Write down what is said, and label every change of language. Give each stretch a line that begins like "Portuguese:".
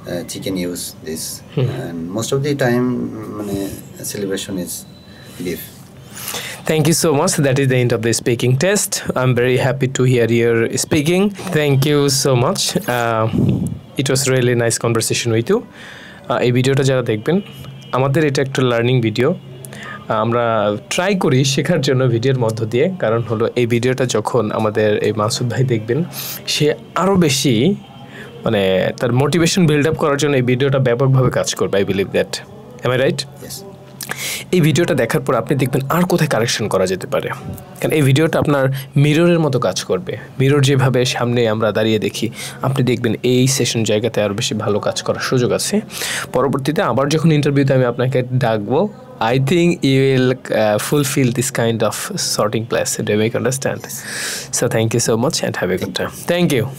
English: Chicken use this, and most of the time celebration is beef. Thank you so much. That is the end of the speaking test. I'm very happy to hear your speaking. Thank you so much. It was really nice conversation with you.
Bangla: এই ভিডিওটা যারা দেখবেন আমাদের এটা একটা learning video আমরা try করি শেখার জন্য ভিডিওর মধ্য দিয়ে কারণ হলো এই ভিডিওটা যখন আমাদের এই মাসুদ ভাই দেখবেন সে আরো বেশি মানে তার মোটিভেশন বিল্ড আপ করার জন্য এই ভিডিওটা ব্যাপকভাবে কাজ করবে
English: I believe that am I right yes
Bangla: এই ভিডিওটা দেখার পর আপনি দেখবেন আর কোথায় কারেকশন করা যেতে পারে কারণ এই ভিডিওটা আপনার মিররের মতো কাজ করবে মিরর যেভাবে সামনে আমরা দাঁড়িয়ে দেখি আপনি দেখবেন এই সেশন জায়গাতে আরও বেশি ভালো কাজ করার সুযোগ আছে পরবর্তীতে আবার যখন ইন্টারভিউতে আমি আপনাকে ডাকবো
English: I think you will fulfill this kind of sorting class. Do you make understand? So thank you so much and have a good time. Thank you.